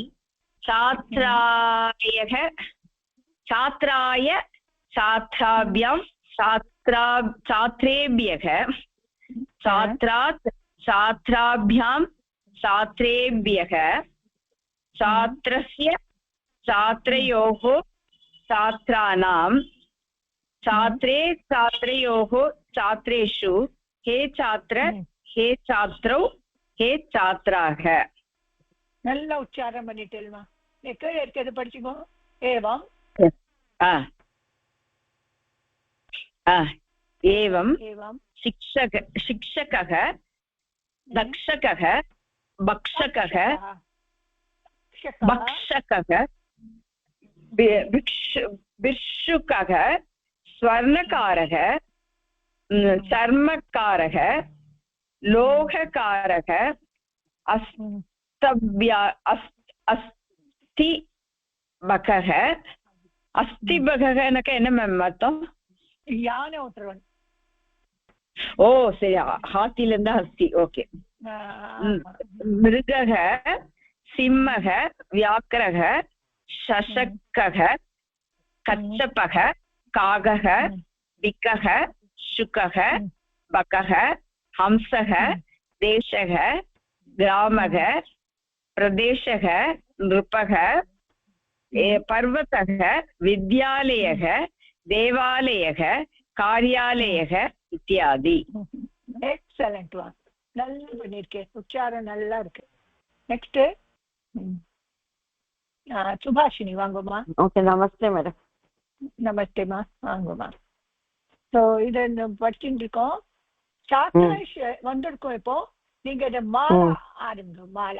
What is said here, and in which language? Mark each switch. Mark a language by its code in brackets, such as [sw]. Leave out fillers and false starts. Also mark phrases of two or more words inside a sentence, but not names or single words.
[sa] छात्रायः छात्राय छात्राभ्यां छात्रेभ्यः छात्रात् छात्राभ्यां छात्रेभ्यः छात्रस्य छात्रयोः छात्राणां छात्रे छात्रयोः छात्रेषु हे छात्र हे छात्रौ हे छात्राः. [ta] நல்ல உச்சாரம் பண்ணிட்டேல்மா. கீழே இருக்கிறது படிச்சுக்கோ. [sa] ஏவம் एवं शिक्षकः दक्षकः भक्षकः भिक्षुकः स्वर्णकारः चर्मकारः लोहकारः अस्तिभगः [ta] எனக்கு என்ன மேம் அர்த்தம்? யானை ஓட்டுறவன். ஓ சரி, ஹாத்தில இருந்தா அஸ்தி. ஓகே. [sa] மிருகः सिंहः व्याघ्रः शशकः कच्छपः कागः बिकः शुकः बकः हंसः देशः ग्रामः प्रदेशः नृपः पर्वतः विद्यालयः देवालयः कार्यालयः इत्यादि. [ta] எக்ஸலென்ட் வா, நல்லா பண்ணிருக்கேன், உச்சாரம் நல்லா இருக்கு. நெக்ஸ்ட் சுபாஷினி வாங்கம்மா. ஓகே, நமஸ்தே மேடம். நமஸ்தேம்மா, வாங்கம்மா. ஸோ இதை படிச்சுட்டு இருக்கோம். சாத்ராஷ் வந்திருக்கோம். இப்போ நீங்க இதை மாலா ஆரம்பிங்க. மாலா.